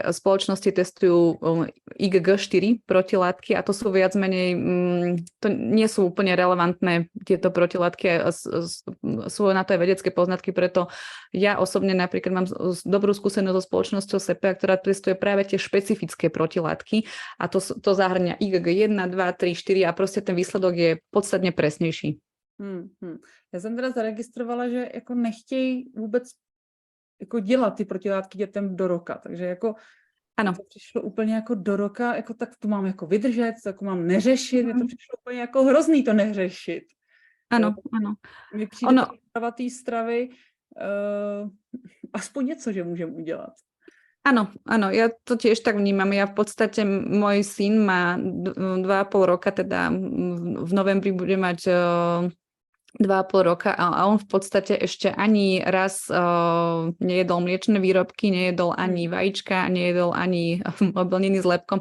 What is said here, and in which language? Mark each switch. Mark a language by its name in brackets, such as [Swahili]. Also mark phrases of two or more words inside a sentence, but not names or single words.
[Slovak] spoločnosti testujú IgG4 protilátky a to sú viac menej, to nie sú úplne relevantné tieto protilátky, sú na to aj vedecké poznatky, preto ja osobne napríklad mám dobrú skúsenosť so spoločnosťou SEPA, ktorá testuje práve tie špecifické protilátky a to zahrňa IgG 1, 2, 3, 4 a proste ten výsledok je podstatne presnejší. [Czech] Já jsem teda zaregistrovala, že jako nechtějí vůbec jako dělat ty protilátky dětem do roka, takže jako ano. To přišlo úplně jako do roka, jako tak to mám jako vydržet, to jako mám neřešit, je to přišlo úplně jako hrozný to neřešit. Ano. Mi přijde té stravy aspoň něco, že můžeme udělat. [Slovak] Áno, ja to tiež tak vnímam. Ja v podstate, môj syn má 2,5 roka, teda v novembri bude mať 2,5 roka a on v podstate ešte ani raz nejedol mliečne výrobky, nejedol ani vajíčka, nejedol ani obilniny s lepkom.